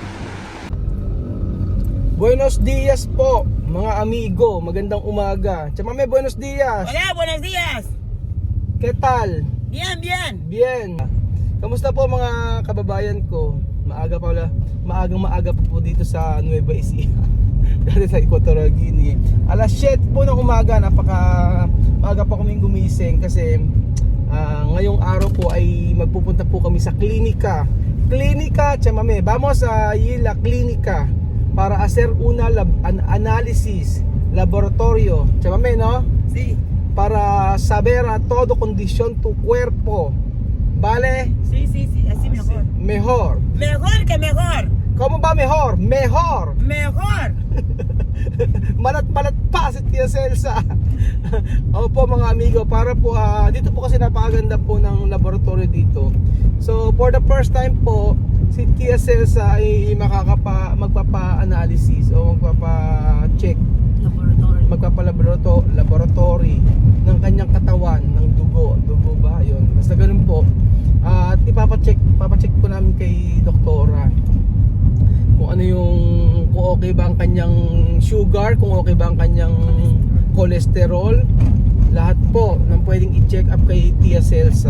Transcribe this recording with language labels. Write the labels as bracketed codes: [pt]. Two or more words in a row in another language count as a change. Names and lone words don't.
[es] Buenos dias [tl] po mga amigo, magandang umaga. [es] Chamame, buenos dias. Hola, buenos días. ¿Qué tal? Bien, bien. Bien. [tl] Kamusta po mga kababayan ko? Maagang-maaga po dito sa Nueva Ecija. Dito sa Equatorial Guinea. Alas 7 po ng umaga, maaga pa kaming gumising kasi ngayong araw po ay magpupunta po kami sa klinika. [es] Klinika, Chamame. Vamos a la klinika para hacer una analysis laboratorio. Chamame, no? Sí, Para saber a todo condición tu cuerpo. ¿Vale? sí, sí, sí, así mejor. Mejor. Mejor que mejor. ¿Cómo va mejor? Mejor. Mejor. [tl] Malat-malat pa si Tia Celsa. Opo mga amigo, para po dito po kasi napakaganda po ng laboratory dito. So [en] for the first time [tl] po, si Tia Celsa ay magpapa-analysis o magpapa-check, magpapa-laboratory ng kanyang katawan, ng dugo ba? Yun. Basta ganun po. At papacheck po namin kay doktora kung ano kung okay ba ang kanyang sugar, kung okay ba ang kanyang cholesterol, lahat po ng pwedeng i-check up kay Tia Celsa.